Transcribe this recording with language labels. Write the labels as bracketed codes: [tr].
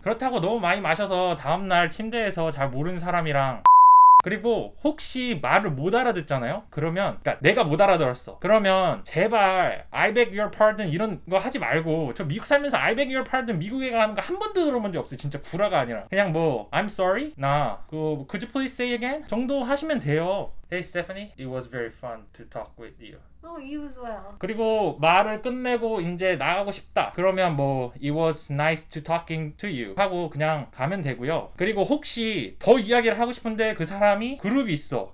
[ko] 그렇다고 너무 많이 마셔서 다음날 침대에서 잘 모르는 사람이랑, 그리고 혹시 말을 못 알아듣잖아요? 그러면, 그러니까 내가 못 알아들었어. 그러면 제발 [en] I beg your pardon [ko] 이런 거 하지 말고, 저 미국 살면서 I beg your pardon 미국에 가는 거 한 번도 들어본 적 없어요. 진짜 구라가 아니라. 그냥 뭐 [en] I'm sorry? [ko] 나 [en] could you please say again? [ko] 정도 하시면 돼요. [en] Hey Stephanie, it was very fun to talk with you. Oh, you as well. [ko] 그리고 말을 끝내고 이제 나가고 싶다 그러면 뭐 [en] It was nice to talking to you [ko] 하고 그냥 가면 되고요. 그리고 혹시 더 이야기를 하고 싶은데 그 사람이 그룹이 있어.